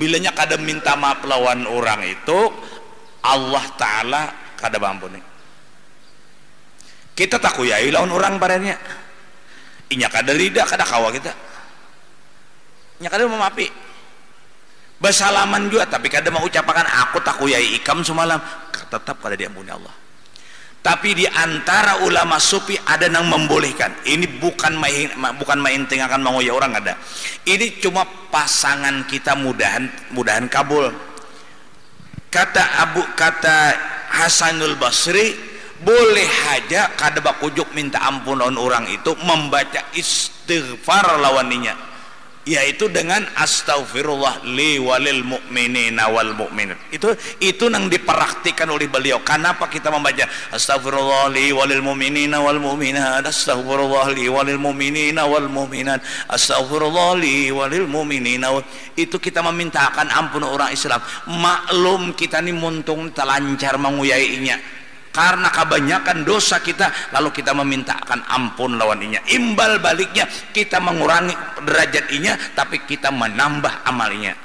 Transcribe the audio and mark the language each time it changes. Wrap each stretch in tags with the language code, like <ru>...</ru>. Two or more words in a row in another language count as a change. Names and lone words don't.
<bjn>Bilanya kada minta maaf lawan orang itu, Allah Ta'ala kada bampuni. Kita takuyai lawan orang barenya. Inya kada rida kada kawa kita. Inya kada memaafi. Bersalaman juga tapi kada mau ucapakan aku takuyai ikam semalam, tetap kada diampuni Allah. Tapi di antara ulama sufi ada yang membolehkan. Ini bukan main tinggalkan mengoyak orang ada. Ini cuma pasangan kita mudahan kabul. Kata Hasanul Basri, boleh aja kada bakujuk minta ampun lawan orang itu membaca istighfar lawaninya, yaitu dengan</bjn> <ar>أستغفر الله لي وللمؤمنين والمؤمنات.</ar> <bjn>Itu nang dipraktikkan oleh beliau. Kenapa kita membaca</bjn> <ar>أستغفر الله لي وللمؤمنين والمؤمنات، أستغفر الله لي وللمؤمنين والمؤمنات، أستغفر الله لي وللمؤمنين.</ar> <bjn>Itu kita memintakan ampun orang Islam. Maklum kita ni muntung telancar menguyainya karena kebanyakan dosa kita, lalu kita memintakan ampun lawaninya. Imbal baliknya kita mengurangi derajatnya, tapi kita menambah amalnya.</bjn>